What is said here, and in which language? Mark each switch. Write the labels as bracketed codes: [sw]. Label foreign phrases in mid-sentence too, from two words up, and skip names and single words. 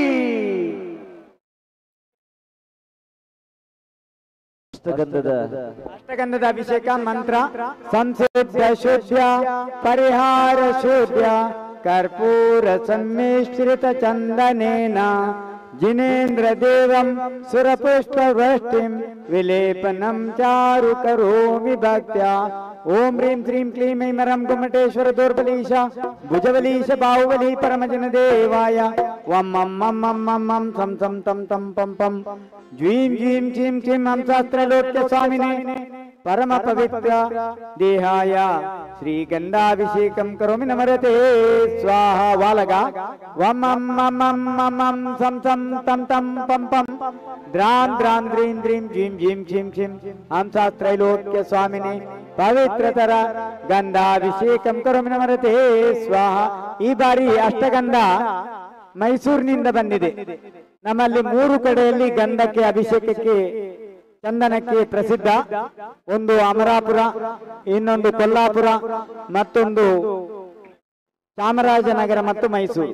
[sa] ಅಷ್ಟಗಂಧದ ಅಭಿಷೇಕ ಮಂತ್ರ ಸಂಸಿದ್ಧ ಶುದ್ಧ ಪರಿಹಾರ ಶುದ್ಧ ಕರ್ಪೂರ ಸಮ್ಮಿಶ್ರಿತ ಚಂದನೇನ ಜಿನೇಂದ್ರ ದೇವಂ ಸುರಪುಷ್ಪ ವೃಷ್ಟಿಂ ವಿಲೇಪನಂ ಚಾರು ಕರೋಮಿ ಭಕ್ತ್ಯ. ಓಂ ಹ್ರೀಂ ಶ್ರೀಂ ಕ್ಲೀಂ ಐಂ ಹರಂ ಗುಮ್ಮಟೇಶ್ವರ ದೌರ್ಬಲೀಶ ಭುಜಬಲೀಶ ಬಾಹುಬಲಿ ಪರಮಜನ ದೇವಾಯ. ವಂ ಮಂ ಮಂ ಮಂ ಮಂ ಮಂ ಸಂ ಸಂ ತಂ ತಂ ಪಂ ಪಂ ಜ್ವೀಂ ಜ್ವೀಂ ಚೀಂ ಚೀಂ ಹಂ ಶಾಸ್ತ್ರಲೋಕ್ಯ ಸ್ವಾಮಿನೇ ಪರಮ ಪವಿತ್ರ ದೇಹಾಯ ಶ್ರೀಗಂಧಾಭಿಷೇಕಂ ಕರೋಮಿ ನಮರತೆ ಸ್ವಾಹ. ವಾಲಗ ವಂ ಮಂ ಮಂ ಮಂ ಮಂ ಮಂ ಸಂ ಸಂ ತಂ ತಂ ಪಂ ಪಂ ದ್ರಾಂ ದ್ರಾಂ ದ್ರೀಂ ದ್ರೀಂ ಜ್ವೀಂ ಜ್ವೀಂ ಚೀಂ ಚೀಂ ಹಂ ಶಾಸ್ತ್ರಲೋಕ್ಯ ಸ್ವಾಮಿನೇ ಪವಿತ್ರತರ ಗಂಧಾಭಿಷೇಕಂ ಕರೋಮಿ ನಮರತೆ ಸ್ವಾಹ. [kn] ಈ ಬಾರಿ ಅಷ್ಟಗಂಧ ಮೈಸೂರಿನಿಂದ ಬಂದಿದೆ. ನಮ್ಮಲ್ಲಿ 3 ಕಡೆಯಲ್ಲಿ ಗಂಧಕ್ಕೆ ಅಭಿಷೇಕಕ್ಕೆ ಚಂದನಕ್ಕೆ ಪ್ರಸಿದ್ಧ. ಒಂದು ಅಮರಾಪುರ, ಇನ್ನೊಂದು ಕೊಲ್ಲಾಪುರ, ಮತ್ತೊಂದು ಚಾಮರಾಜನಗರ ಮತ್ತು ಮೈಸೂರು.